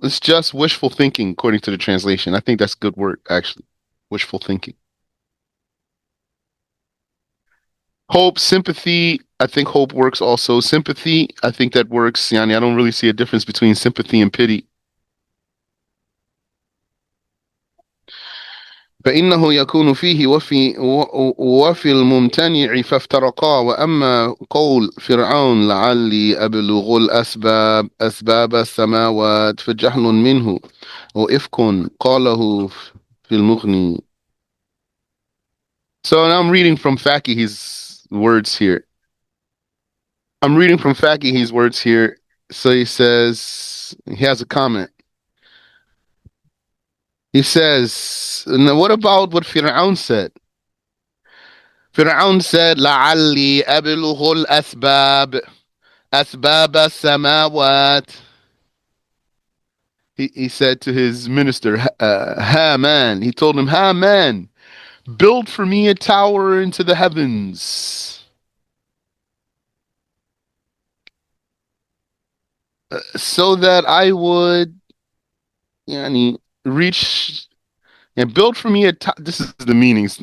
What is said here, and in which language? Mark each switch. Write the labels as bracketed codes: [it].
[en] It's just wishful thinking, according to the translation. I think that's a good word, actually. Wishful thinking. Hope, sympathy. I think hope works also. Sympathy, I think that works. Yani, I don't really see a difference between sympathy and pity. [ar] فإنه يكون فيه وفي الممتنع فافترقا. وأما قول فرعون لعلي أبلغ أسباب السماوات فجهل منه وإفك قاله في المغني. [en] So now I'm reading from Faki's words here. I'm reading from Faki's words here. So he says, he has a comment. He says, now what about what Fir'aun said? [ar] Fir'aun said, لعلي أبلغ أسباب السماوات. [en] He said to his minister, Haman, he told him, Haman, build for me a tower into the heavens so that I would yani, reach and build for me a this is the meanings.